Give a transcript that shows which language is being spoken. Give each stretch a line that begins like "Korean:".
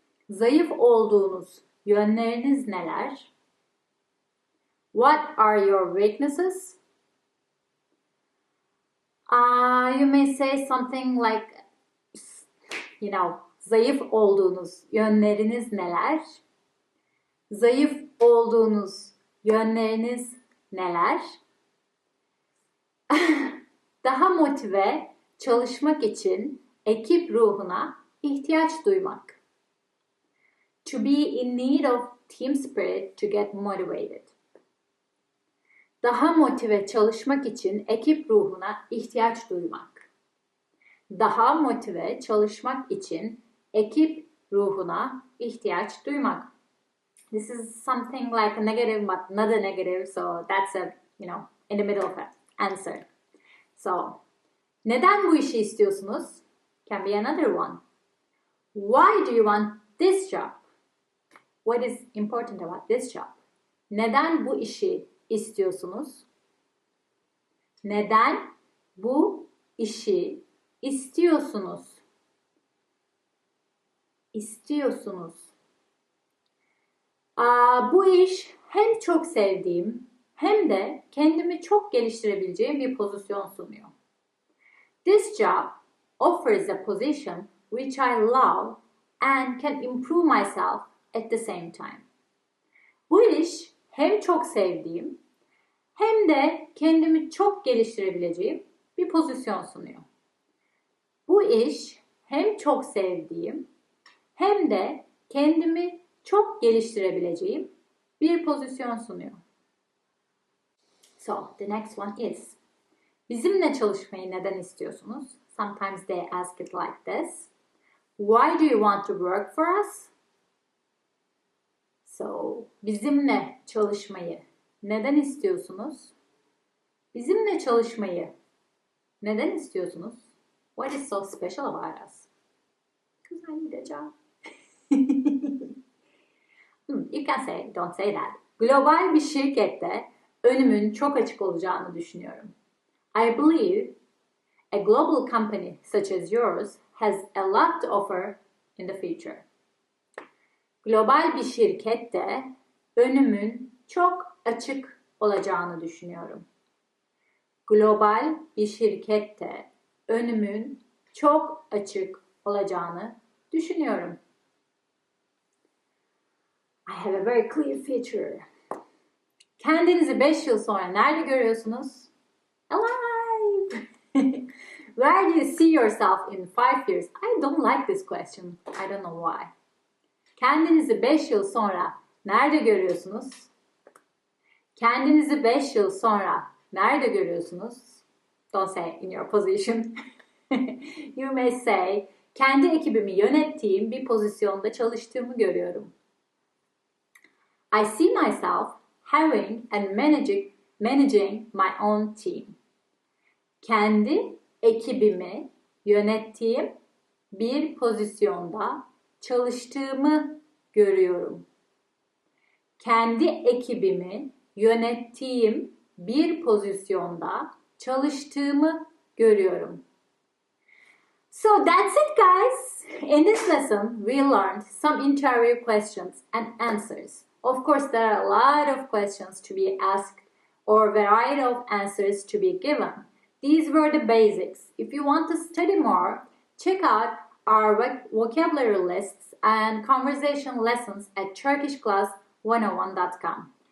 Turkish: Zayıf olduğunuz yönleriniz neler?
English: What are your weaknesses? You may say something like,
Turkish: zayıf olduğunuz yönleriniz neler? Zayıf olduğunuz yönleriniz neler? Daha motive çalışmak için ekip ruhuna ihtiyaç duymak.
English: To be in need of team spirit to get motivated.
Turkish: Daha motive çalışmak için ekip ruhuna ihtiyaç duymak. Daha motive çalışmak için ekip ruhuna ihtiyaç duymak.
English: This is something like a negative but not a negative, so that's in the middle of an answer.
Turkish: So, neden bu işi istiyorsunuz?
English: Can be another one. Why do you want this job? What is important about this job?
Turkish: Neden bu işi istiyorsunuz? Neden bu işi istiyorsunuz? İstiyorsunuz. Bu iş hem çok sevdiğim hem de kendimi çok geliştirebileceğim bir pozisyon sunuyor.
English: This job offers a position which I love and can improve myself at the same time.
Turkish: Bu iş hem çok sevdiğim hem de kendimi çok geliştirebileceğim bir pozisyon sunuyor. Bu iş hem çok sevdiğim hem de kendimi çok geliştirebileceğim bir pozisyon sunuyor.
English: So, the next one is,
Turkish: bizimle çalışmayı neden istiyorsunuz?
English: Sometimes they ask it like this. Why do you want to work for us?
Turkish: So, bizimle çalışmayı neden istiyorsunuz? Bizimle çalışmayı neden istiyorsunuz?
English: What is so special about us? Because I need a job. You can say, don't say that.
Turkish: Global bir şirkette önümün çok açık olacağını düşünüyorum.
English: I believe a global company such as yours has a lot to offer in the future.
Turkish: Global bir şirkette önümün çok açık olacağını düşünüyorum. Global bir şirkette önümün çok açık olacağını düşünüyorum.
English: I have a very clear future.
Turkish: Kendinizi 5 yıl sonra nerede görüyorsunuz?
English: Alive! Where do you see yourself in 5 years? I don't like this question. I don't know why.
Turkish: Kendinizi 5 yıl sonra nerede görüyorsunuz? Kendinizi 5 yıl sonra nerede görüyorsunuz?
English: Don't say in your position. You may say,
Turkish: kendi ekibimi yönettiğim bir pozisyonda çalıştığımı görüyorum.
English: I see myself having and managing my own team.
Turkish: Kendi ekibimi yönettiğim bir pozisyonda çalıştığımı görüyorum. Kendi ekibimi yönettiğim bir pozisyonda çalıştığımı görüyorum.
English: So that's it, guys. In this lesson, we learned some interview questions and answers. Of course, there are a lot of questions to be asked or variety of answers to be given. These were the basics. If you want to study more, check out our vocabulary lists and conversation lessons at turkishclass101.com.